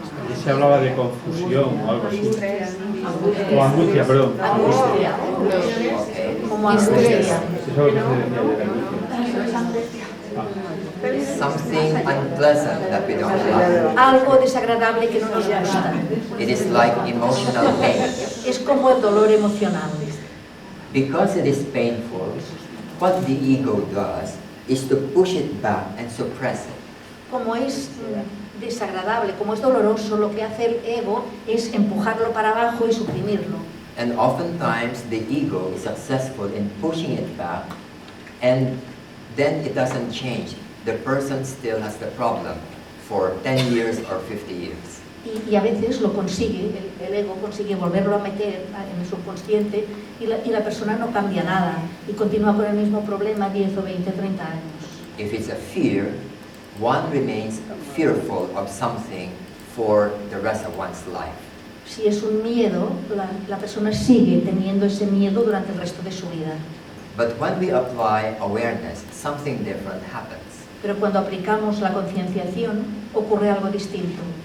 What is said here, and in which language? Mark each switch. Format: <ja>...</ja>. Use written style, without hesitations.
<es>Y se hablaba de confusión o algo así. O angustia, perdón. Angustia. Como angustia. Eso es lo que se decía de la angustia.</es> <en>Something unpleasant that we don't like.</en> <es>Algo desagradable que no nos gusta.</es> <en>It is like emotional pain.</en> <es>Es como el dolor emocional.</es> <en>Because it is painful, what the ego does is to push it back and suppress it.</en> <es>Como es desagradable, como es doloroso, lo que hace el ego es empujarlo para abajo y suprimirlo.</es> <en>And oftentimes the ego is successful in pushing it back, and then it doesn't change. The person still has the problem for 10 years or 50 years.</en> <es>Y a veces lo consigue, el ego consigue volverlo a meter en el subconsciente y la persona no cambia nada y continúa con el mismo problema 10 o 20, 30 años.</es> <en>If it's a fear, one remains fearful of something for the rest of one's life.</en> <es>Si es un miedo, la persona sigue teniendo ese miedo durante el resto de su vida.</es> <en>But when we apply awareness, something different happens.</en> <es>Pero cuando aplicamos la concienciación, ocurre algo distinto.</es>